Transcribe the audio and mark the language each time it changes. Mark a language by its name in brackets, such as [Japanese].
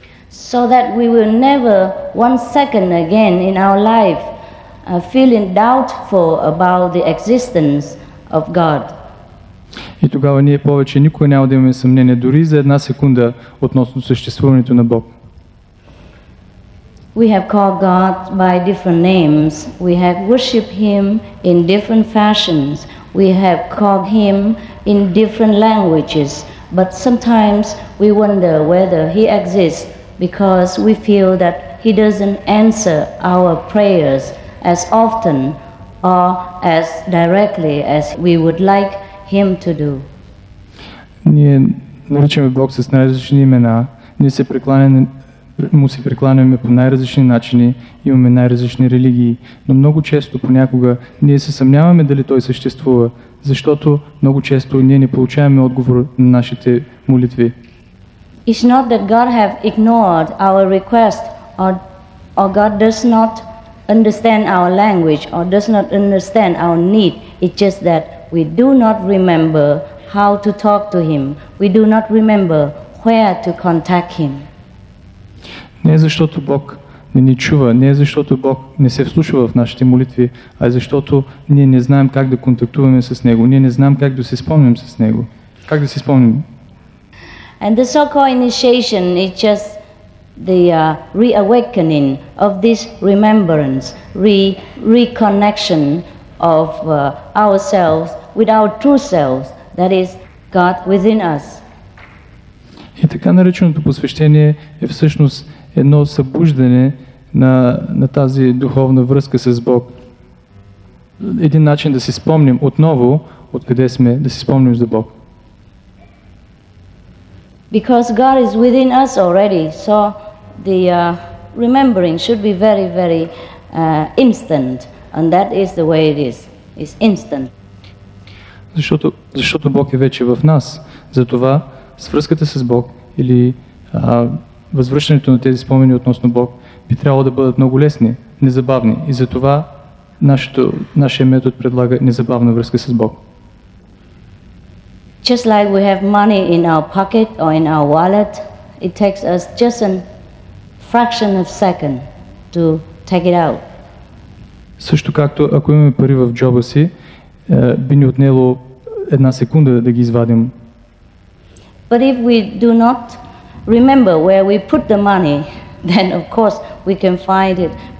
[English] So that we will never one second again in our life feeling doubtful about the existence of God. [Bulgarian] И тогава ние повече никога няма да имаме съмнение дори за една секунда относно съществуването на Бог. [English] We have called God by different names. We have worshipped Him in different fashions. We have called Him in different languages. But sometimes we wonder whether He exists because we feel that He doesn't answer our prayers as often or as directly as we would like Him to do. [Bulgarian] Ние наричаме Бог с най-различни имена, ние му се прекланяме по най-различни начини, имаме най-различни религии, но много често, понякога, ние се съмняваме дали Той съществува, защото много често ние не получаваме отговор на нашите молитви. [English] It's not that God have ignored our request or God does not understand our language or does not understand our need. It's just that we do not remember how to talk to Him. We do not remember where to contact Him. [Bulgarian] Не е защото Бог не ни чува, не е защото Бог не се вслушва в нашите молитви, а е защото ние не знаем как да контактуваме с Него, ние не знаем как да се спомним с Него. Как да се спомним? [English] And the so-called initiation is just the reawakening of this remembrance, reconnection of ourselves with our true selves, that is God within us. [Bulgarian] И така нареченото посвещение е всъщност едно събуждане на тази духовна връзка с Бог. Един начин да си спомним отново откъде сме, да си спомним за Бог. [English] Because God is within us already, so the remembering should be very, very instant, and that is the way it is. It's instant. [Bulgarian] Защото Бог е вече в нас. Затова свръзката с Бог или възвръщането на тези спомени относно Бог би трябвало да бъдат много лесни, незабавни. И затова нашия метод предлага незабавна връзка с Бог. [English] Just like we have money in our pocket or in our wallet, it takes us just a fraction of a second to take it out. [Bulgarian] Също както ако имаме пари в джоба си, би ни отнело една секунда да ги извадим. [English] But if we do not remember where we put the money, then of course we can find it.